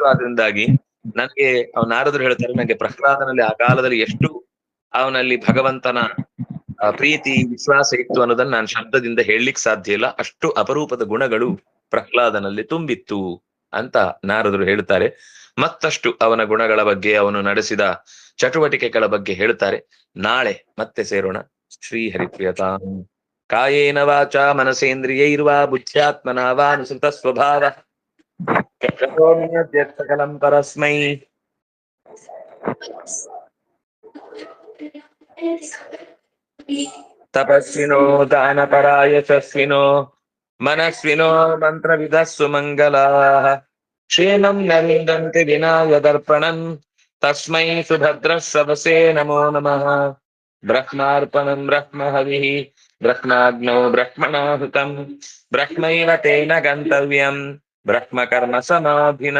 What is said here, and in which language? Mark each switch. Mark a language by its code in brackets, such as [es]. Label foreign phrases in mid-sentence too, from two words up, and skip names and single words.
[kn] ಆದ್ರಿಂದಾಗಿ ನನಗೆ ನಾರದರು ಹೇಳ್ತಾರೆ, ನನಗೆ ಪ್ರಹ್ಲಾದನಲ್ಲಿ ಆ ಕಾಲದಲ್ಲಿ ಎಷ್ಟು ಅವನಲ್ಲಿ ಭಗವಂತನ ಪ್ರೀತಿ ವಿಶ್ವಾಸ ಇತ್ತು ಅನ್ನೋದನ್ನ ನಾನು ಶಬ್ದದಿಂದ ಹೇಳಲಿಕ್ಕೆ ಸಾಧ್ಯ ಇಲ್ಲ. ಅಷ್ಟು ಅಪರೂಪದ ಗುಣಗಳು ಪ್ರಹ್ಲಾದನಲ್ಲಿ ತುಂಬಿತ್ತು ಅಂತ ನಾರದರು ಹೇಳ್ತಾರೆ. ಮತ್ತಷ್ಟು ಅವನ ಗುಣಗಳ ಬಗ್ಗೆ, ಅವನು ನಡೆಸಿದ ಚಟುವಟಿಕೆಗಳ ಬಗ್ಗೆ ಹೇಳ್ತಾರೆ. ನಾಳೆ ಮತ್ತೆ ಸೇರೋಣ. ಶ್ರೀ ಹರಿಪ್ರಿಯತಾಂ. [sa] ಕಾಯೇನ ವಾಚ ಮನಸೇಂದ್ರಿಯೈರ್ವಾ ಬುದ್ಧ್ಯಾತ್ಮನಾ ವಾ ಅನುಸೃತ ಸ್ವಭಾವ ಸಕಲಂ ಪರಸ್ಮೈ ತಪಸ್ವಿನೋ ದಾನಪರಾ ಯಶಸ್ವಿನೋ ಮನಸ್ವಿನೋ ಮಂತ್ರವಿದಃ ಸುಮಂಗಲಾಃ ಕ್ಷೇಮಂ ನ ವಿಂದಂತಿ ವಿನಾಯ ದರ್ಪಣಂ ತಸ್ಮೈ ಸುಭದ್ರಶ್ರವಸೇ ನಮೋ ನಮಃ. ಬ್ರಹ್ಮಾರ್ಪಣಂ ಬ್ರಹ್ಮ ಹವಿಃ ಬ್ರಹ್ಮಾಗ್ನೋ ಬ್ರಹ್ಮಣಾಹುತಂ ಬ್ರಹ್ಮೈವ ತೇನ ಗಂತವ್ಯಂ ಬ್ರಹ್ಮ ಕರ್ಮ ಸಮಾಧಿನಾ.